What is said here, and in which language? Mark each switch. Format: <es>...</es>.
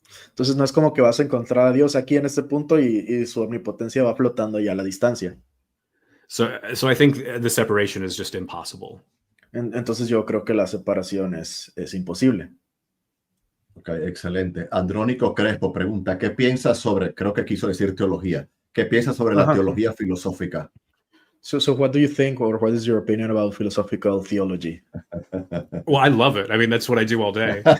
<es>Entonces no es como que vas a encontrar a Dios aquí en este punto y su omnipotencia va flotando ya a la distancia.</es> <en>So I think the separation is just impossible.</en> <es>Entonces yo creo que la separación es imposible. Ok, excelente. Andrónico Crespo pregunta, ¿qué piensas sobre, creo que quiso decir teología, qué piensas sobre la teología filosófica?</es> <en>So what do you think, or what is your opinion about philosophical theology? Well, I love it. I mean, that's what I do all day.</en>